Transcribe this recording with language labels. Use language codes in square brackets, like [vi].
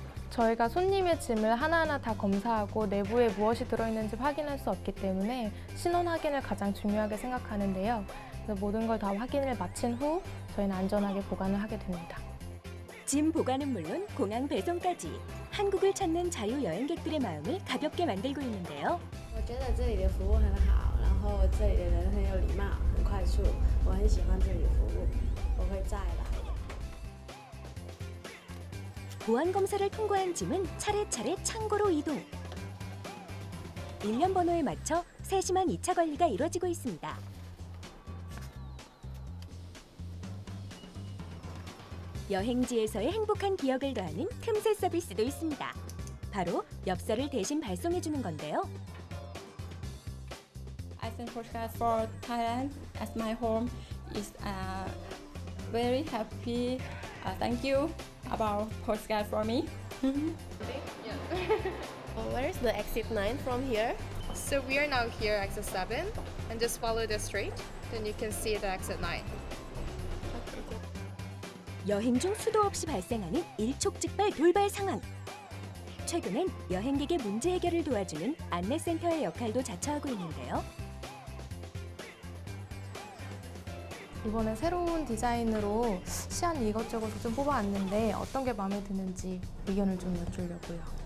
[ko] 저희가 손님의 짐을 하나하나 다 검사하고 내부에 무엇이 들어있는지 확인할 수 없기 때문에 신원 확인을 가장 중요하게 생각하는데요. 그래서 모든 걸 다 확인을 마친 후 저희는 안전하게 보관을 하게 됩니다. 짐 보관은 물론 공항 배송까지 한국을 찾는 자유 여행객들의 마음을 가볍게 만들고 있는데요. [zh] 我觉得这里的服务很好，然后这里的人很有礼貌，很快速，我很喜欢这里的服务，我会再来的。 [ko] 보안 검사를 통과한 짐은 차례차례 창고로 이동. 일련 번호에 맞춰 세심한 2차 관리가 이루어지고 있습니다. 여행지에서의 행복한 기억을 더하는 틈새 서비스도 있습니다. 바로 엽서를 대신 발송해주는 건데요. [en] I send postcards for Thailand as my home. Is very happy. Thank you about postcard for me. Where is the exit 9 from here? So we are now here, exit 7, and just follow the street. Then you can see the exit 9. [ko] 여행 중 수도 없이 발생하는 일촉즉발 돌발 상황. 최근엔 여행객의 문제 해결을 도와주는 안내센터의 역할도 자처하고 있는데요. 이번에 새로운 디자인으로 시안 이것저것 좀 뽑아왔는데 어떤 게 마음에 드는지 의견을 좀 여쭈려고요.